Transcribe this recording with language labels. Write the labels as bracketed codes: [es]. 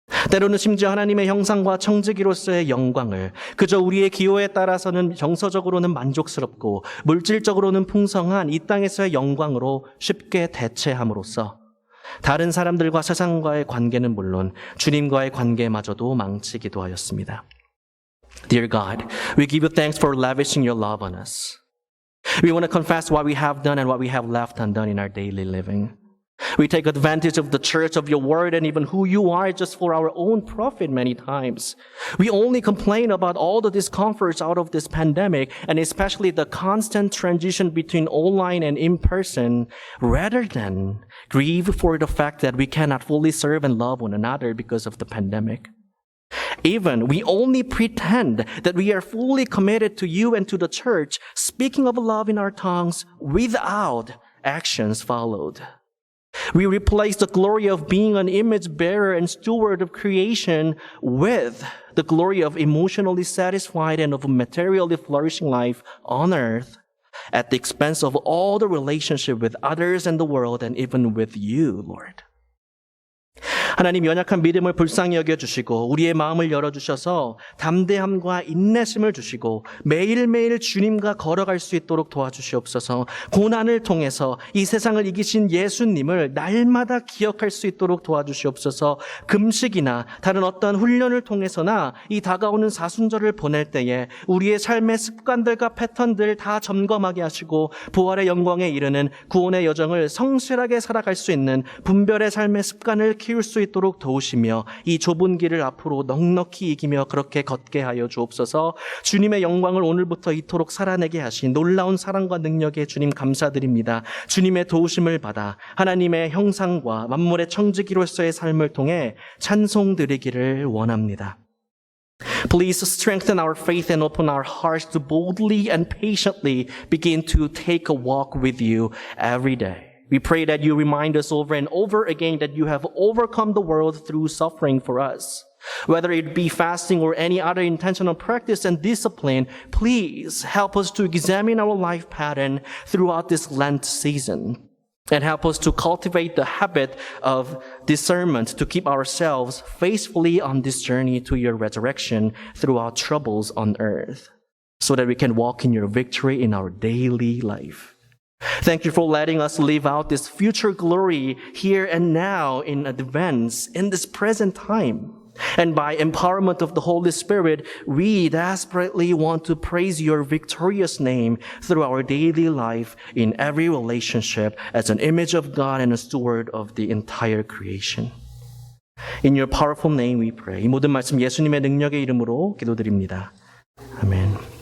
[ko] 때로는 심지어 하나님의 형상과 청지기로서의 영광을 그저 우리의 기호에 따라서는 정서적으로는 만족스럽고 물질적으로는 풍성한 이 땅에서의 영광으로 쉽게 대체함으로써 다른 사람들과 세상과의 관계는 물론 주님과의 관계마저도 망치기도 하였습니다. [en] Dear God, we give you thanks for lavishing your love on us. We want to confess what we have done and what we have left undone in our daily living. We take advantage of the church, of your word, and even who you are just for our own profit many times. We only complain about all the discomforts out of this pandemic, and especially the constant transition between online and in-person, rather than grieve for the fact that we cannot fully serve and love one another because of the pandemic. Even we only pretend that we are fully committed to you and to the church, speaking of love in our tongues without actions followed. We replace the glory of being an image bearer and steward of creation with the glory of emotionally satisfied and of a materially flourishing life on earth at the expense of all the relationship with others and the world and even with you, Lord. [ko] 하나님 연약한 믿음을 불쌍히 여겨주시고 우리의 마음을 열어주셔서 담대함과 인내심을 주시고 매일매일 주님과 걸어갈 수 있도록 도와주시옵소서. 고난을 통해서 이 세상을 이기신 예수님을 날마다 기억할 수 있도록 도와주시옵소서. 금식이나 다른 어떤 훈련을 통해서나 이 다가오는 사순절을 보낼 때에 우리의 삶의 습관들과 패턴들 다 점검하게 하시고 부활의 영광에 이르는 구원의 여정을 성실하게 살아갈 수 있는 분별의 삶의 습관을 키울 수 있도록 도우시며 이 좁은 길을 앞으로 넉넉히 이기며 그렇게 걷게 하여 주옵소서. 주님의 영광을 오늘부터 이토록 살아내게 하신 놀라운 사랑과 능력에 주님 감사드립니다. 주님의 도우심을 받아 하나님의 형상과 만물의 청지기로서의 삶을 통해 찬송드리기를 원합니다. [en] Please strengthen our faith and open our hearts to boldly and patiently begin to take a walk with you every day. We pray that you remind us over and over again that you have overcome the world through suffering for us. Whether it be fasting or any other intentional practice and discipline, please help us to examine our life pattern throughout this Lent season and help us to cultivate the habit of discernment to keep ourselves faithfully on this journey to your resurrection through our troubles on earth, so that we can walk in your victory in our daily life. Thank you for letting us live out this future glory here and now in advance in this present time. And by empowerment of the Holy Spirit, we desperately want to praise your victorious name through our daily life in every relationship as an image of God and a steward of the entire creation. In your powerful name we pray. [ko] 이 모든 말씀 예수님의 능력의 이름으로 기도드립니다. 아멘.